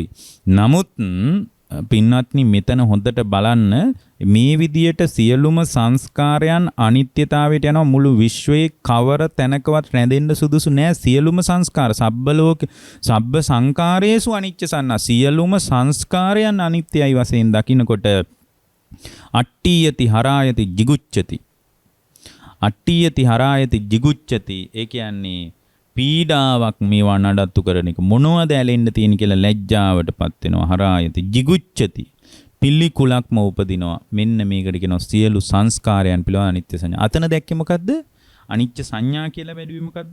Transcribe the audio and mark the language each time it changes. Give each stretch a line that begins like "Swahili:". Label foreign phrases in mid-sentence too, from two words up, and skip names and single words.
Sinhala: නමුත් පින්වත්නි මෙතන හොඳට බලන්න මේ විදියට සියලුම සංස්කාරයන් අනිත්‍යතාවයට යනවා. මුළු විශ්වයේ කවර තැනකවත් රැඳෙන්න සුදුසු නෑ. සියලුම සංස්කාර
Pali: සබ්බ සංකාරයේසු අනිච්ච සංඥා.
Sinhala: සියලුම සංස්කාරයන් අනිත්‍යයි වශයෙන් දකිනකොට
Pali: අට්ඨියති හරායති jigucchati. අට්ඨියති හරායති jigucchati.
Sinhala: ඒ කියන්නේ පීඩාවක් මේවා නඩත්තු කරන එක. මොනවද ඇලෙන්න තියෙන කියලා ලැජ්ජාවටපත් වෙනවා.
Pali: හරායති jigucchati.
Sinhala: පිළිකුලක්ම උපදිනවා. මෙන්න මේකට කියනවා සියලු සංස්කාරයන් පිළිබඳ අනිත්‍ය සංඥා. අතන දැක්කේ මොකද්ද? අනිත්‍ය සංඥා කියලා වැඩිවි මොකද්ද?